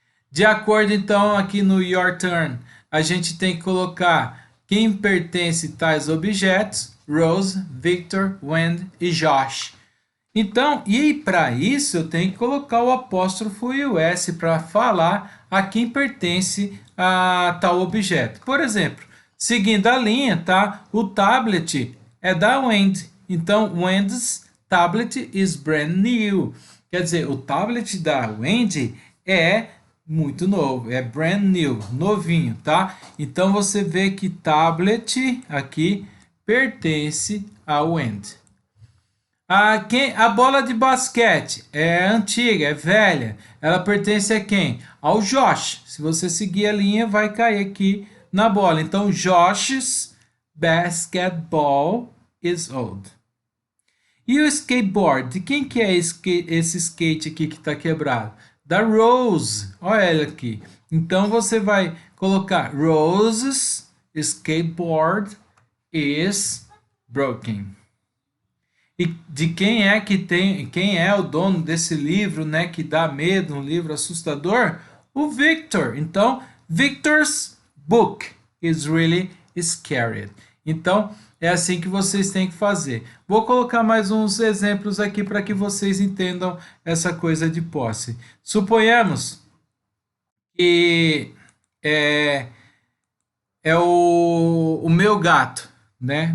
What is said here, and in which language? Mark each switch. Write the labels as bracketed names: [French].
[Portuguese] De acordo, então, aqui no Your Turn, a gente tem que colocar quem pertence a tais objetos, Rose, Victor, Wendy e Josh. Então, e para isso eu tenho que colocar o apóstrofo e o S para falar a quem pertence a tal objeto. Por exemplo, seguindo a linha, tá? O tablet é da Wendy. Então, [English] Wendy's tablet is brand new. [Portuguese] Quer dizer, o tablet da Wendy é muito novo, é [English] brand new, [Portuguese] novinho, tá? Então, você vê que tablet aqui pertence a Wendy. A bola de basquete é antiga, é velha. Ela pertence a quem? Ao Josh. Se você seguir a linha, vai cair aqui na bola. Então, Josh's [English] basketball is old. [Portuguese] E o [English] skateboard? [Portuguese] De quem que é esse skate aqui que está quebrado? Da Rose. Olha ela aqui. Então você vai colocar [English] Rose's skateboard is broken. [Portuguese] E de quem é que tem, quem é o dono desse livro, né, que dá medo, um livro assustador? O Victor. Então, [English] Victor's book is really scary. [Portuguese] Então, é assim que vocês têm que fazer. Vou colocar mais uns exemplos aqui para que vocês entendam essa coisa de posse. Suponhamos que é, é o meu gato, né?